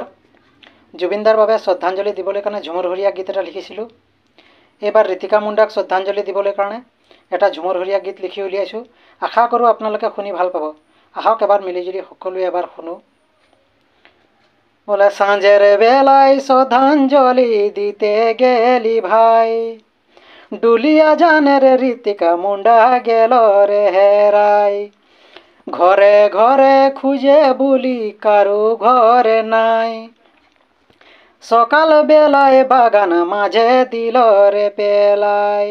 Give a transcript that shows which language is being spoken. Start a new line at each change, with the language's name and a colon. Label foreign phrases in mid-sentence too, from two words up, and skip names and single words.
Assamese: জুবিনদাৰ বাবে শ্ৰদ্ধাঞ্জলি দিবলৈ কাৰণে ঝুমুৰ হৰিয়া গীত এটা লিখিছিলোঁ। এইবাৰ ঋতিকা মুণ্ডাক শ্ৰদ্ধাঞ্জলি দিবলৈ কাৰণে এটা ঝুমুৰ হৰিয়া গীত লিখি উলিয়াইছোঁ। আশা কৰোঁ আপোনালোকে শুনি ভাল পাব। আহক এবাৰ মিলিজুলি সকলোৱে এবাৰ শুনো।
Bangla: বোলে সাঁঝের বেলায় শ্রদ্ধাঞ্জলি দিতে গেলি ভাই, ডুলিয়া জানের ঋতিকা মুন্ডা গেল রে হেরাই। ঘরে ঘরে খুঁজে বলি কারু ঘরে নাই, সকাল বেলায় বাগান মাঝে দিল রে পেলাই।